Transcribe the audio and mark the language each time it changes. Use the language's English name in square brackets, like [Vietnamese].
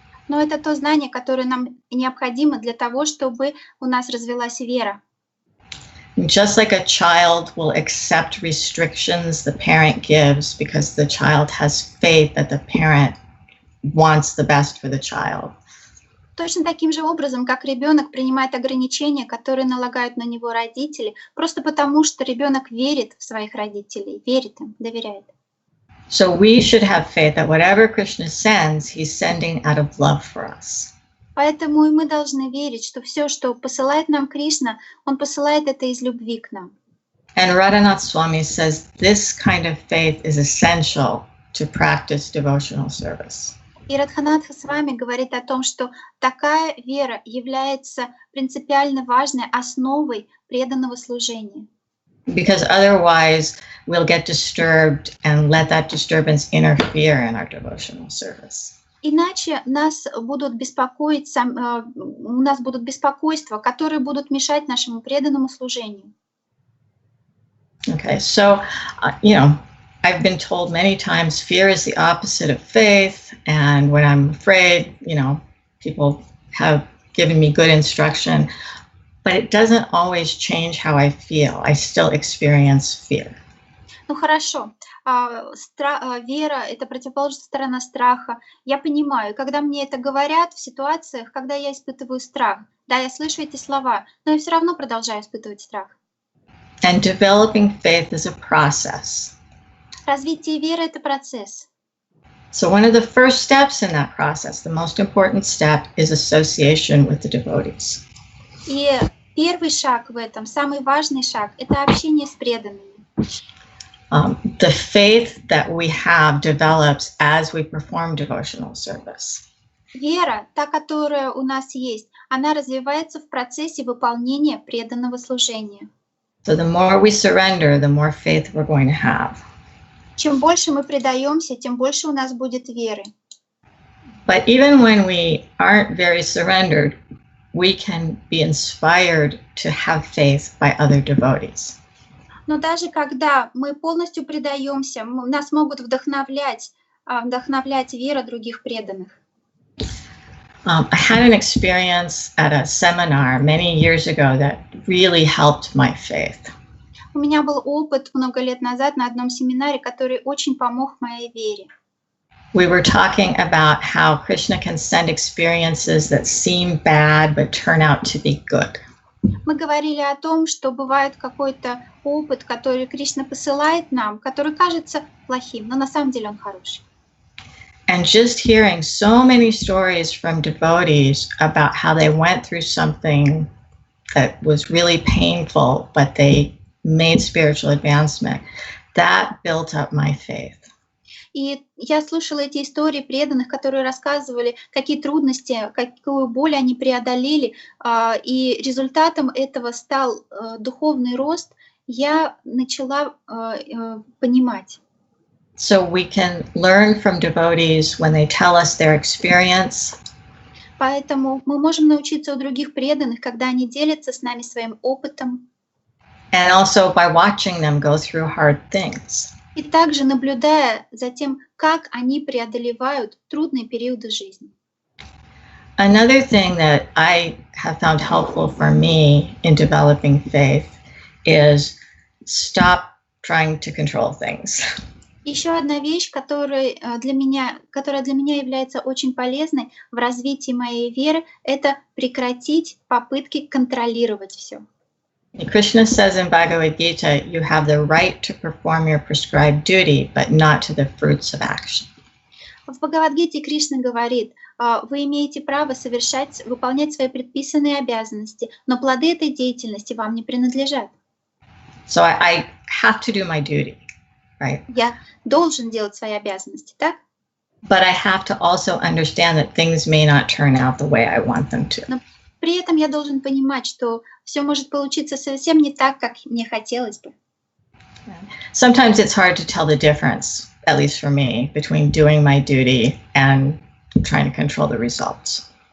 [Russian] Но это то знание, которое нам необходимо для того, чтобы у нас развилась вера. [English] Just like a child will accept restrictions the parent gives because the child has faith that the parent wants the best for the child. [Russian] Точно таким же образом, как ребенок принимает ограничения, которые налагают на него родители, просто потому, что ребенок верит в своих родителей, верит им, доверяет. [English] So we should have faith that whatever Krishna sends, he's sending out of love for us. [Russian] Поэтому и мы должны верить, что все, что посылает нам Кришна, он посылает это из любви к нам. [English] And Radhanath Swami says this kind of faith is essential to practice devotional service. [Russian] И Радханатха с вами говорит о том, что такая вера является принципиально важной основой преданного служения. [English] Because otherwise we'll get disturbed and let that disturbance interfere in our devotional service. [Russian] Иначе нас будут беспокоить, у нас будут беспокойства, которые будут мешать нашему преданному служению. [English] Okay, so, I've been told many times fear is the opposite of faith, and when I'm afraid, people have given me good instruction, but it doesn't always change how I feel. I still experience fear. [Russian] Ну хорошо, вера — это противоположная сторона страха. Я понимаю, когда мне это говорят в ситуациях, когда я испытываю страх, да, я слышу эти слова, но я все равно продолжаю испытывать страх. [English] And developing faith is a process. [Russian] Развитие веры — это процесс. [English] So one of the first steps in that process, the most important step, is association with the devotees. [Russian] И первый шаг в этом, самый важный шаг, это общение с преданными. [English] The faith that we have develops as we perform devotional service. [Russian] Вера, та, которая у нас есть, она развивается в процессе выполнения преданного служения. [English] So the more we surrender, the more faith we're going to have. [Russian] Чем больше мы предаемся, тем больше у нас будет веры. [English] But even when we aren't very surrendered, we can be inspired to have faith by other devotees. [Russian] Но даже когда мы полностью предаемся, нас могут вдохновлять вера других преданных. [English] I had an experience at a seminar many years ago that really helped my faith. [Russian] У меня был опыт много лет назад на одном семинаре, который очень помог моей вере. [English] We were talking about how Krishna can send experiences that seem bad but turn out to be good. [Russian] Мы говорили о том, что бывает какой-то опыт, который Кришна посылает нам, который кажется плохим, но на самом деле он хороший. [English] And just hearing so many stories from devotees about how they went through something that was really painful, but they made spiritual advancement, that built up my faith. [Russian] И я слушала эти истории преданных, которые рассказывали, какие трудности, какую боль они преодолели, и результатом этого стал духовный рост. Я начала понимать. [English] So we can learn from devotees when they tell us their experience. [Russian] Поэтому мы можем научиться у других преданных, когда они делятся с нами своим опытом. [English] And also by watching them go through hard things. [Russian] И также наблюдая за тем, как они преодолевают трудные периоды жизни. [English] Another thing that I have found helpful for me in developing faith is stop trying to control things. [Russian] Еще одна вещь, которая для меня является очень полезной в развитии моей веры, это прекратить попытки контролировать все. [English] Krishna says in Bhagavad Gita, you have the right to perform your prescribed duty, but not to the fruits of action. [Russian] В Бхагавад-гите Кришна говорит, вы имеете право выполнять свои предписанные обязанности, но плоды этой деятельности вам не принадлежат. [English] So I have to do my duty, right? [Russian] Я должен делать свои обязанности, так? [English] But I have to also understand that things may not turn out the way I want them to. [Russian] Но при этом я должен понимать, что все может получиться совсем не так, как мне хотелось бы. [English] Sometimes it's hard to tell the difference, at least for me, between doing my duty and trying to control the results.